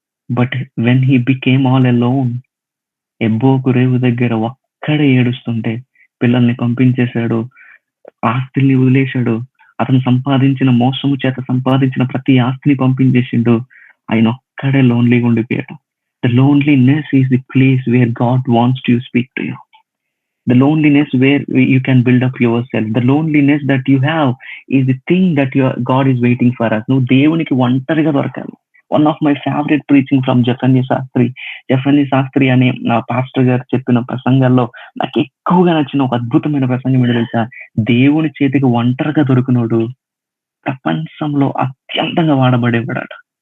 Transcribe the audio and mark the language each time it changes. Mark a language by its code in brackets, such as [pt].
[en] but when he became all alone, [te] ఎబ్బోకు రేవు దగ్గర ఒక్కడే ఏడుస్తుంటే పిల్లల్ని పంపించేశాడు, ఆస్తిని వదిలేశాడు, అతను సంపాదించిన మోసము చేత సంపాదించిన ప్రతి ఆస్తిని పంపించేసిండు, ఆయన ఒక్కడే లోన్లీగా ఉండిపోయాడు. [en] The loneliness is the place where God wants to speak to you. The loneliness where you can build up yourself, the loneliness that you have is the thing that God is waiting for us. [te] నువ్వు దేవునికి ఒంటరిగా దొరకాలి. [en] one of my favourite preaching from [te] జెఫనీ Sastry అనే నా pastor గారు చెప్పిన ప్రసంగాల్లో నాకు ఎక్కువగా నచ్చిన ఒక అద్భుతమైన ప్రసంగం ఏంటో తెలుసా, దేవుని చేతికి ఒంటరిగా దొరికినోడు ప్రపంచంలో అత్యంతంగా వాడబడేవాడట.